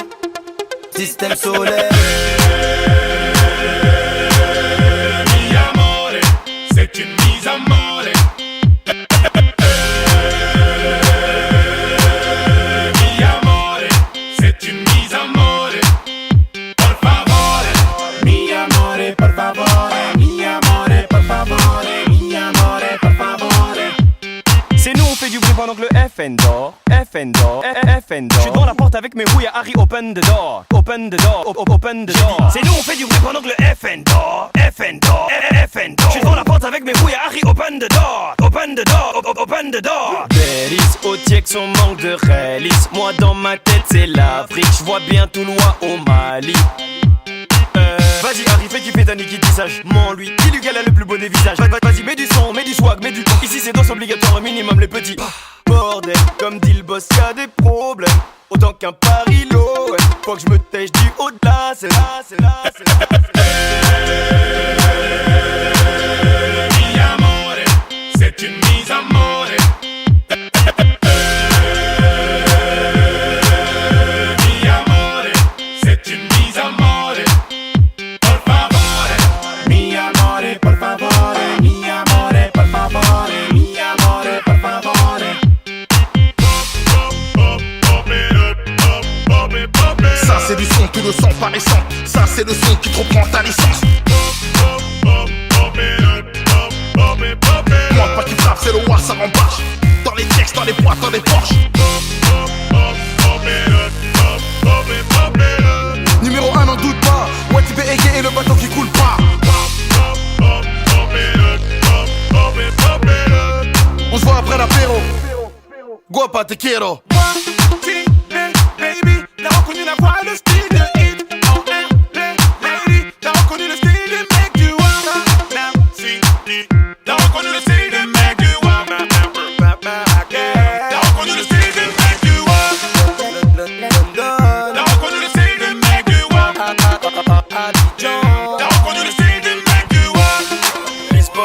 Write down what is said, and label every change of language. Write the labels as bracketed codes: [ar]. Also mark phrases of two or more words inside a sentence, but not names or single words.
[fr] Système solaire. [it] Mi amore, [fr] c'est une mise à mort. [it] Mi amore, [fr] c'est une mise à mort. [it] Por favore, mi amore, por favore. Mi amore, por favore. Mi amore, por favore. [fr] C'est nous on fait du bruit pendant que le FN dort. FN dort, FN dort. J'suis devant la porte avec mes rouilles à Harry, [en] open the door. Open the door, open the door. [fr] C'est nous on fait du bruit pendant que le FN dort. FN dort, FN dort. J'suis devant la porte avec mes rouilles à Harry, [en] open the door. Open the door, open the door. [fr] Bélis, au Tiex on manque de réalisme. Moi dans ma tête c'est l'Afrique. J'vois bien tout loin au Mali. Vas-y Harry, fais kiffer ta Niki tissage. Mon lui, dis-lui qu'elle a le plus beau des visages. Vas-y, mets du son, mets du swag, mets du ton. Ici c'est danse obligatoire, au minimum les petits. Bordel, comme dit le boss, y'a des problèmes. Autant qu'un parilo, ouais. Faut que je me tèche du haut de là, c'est là, c'est là, c'est là, c'est là. [it] Mi amore, [fr] c'est une mise à mort. [it] Mi amore, [fr] c'est une mise à mort. [it] Por favore, mi amore, por favore. Mi amore, por favore. Mi amore, por favore. [fr] Ça c'est du son, tu le sens pas récent. Ça c'est le son qui te reprend ta licence. Moi pas qui frappe, c'est le roi, ça rembarche. Dans les textes, dans les boîtes, dans les Porsche. Numéro 1, n'en doute pas. Ouais, tu peux égayer le bateau qui coule pas. On se voit après l'apéro. [es] Guapa, te quiero. [fr] Baby, t'as reconnu la voix, le style de hit. Oh, lady, t'as reconnu le style de mec du Wama. [en] Now, see, [fr] t'as reconnu le style de mec du Wama. T'as reconnu le style de mec du Wama. T'as reconnu le style de mec du Wama. T'as reconnu le style de mec du Wama. Lisbonne.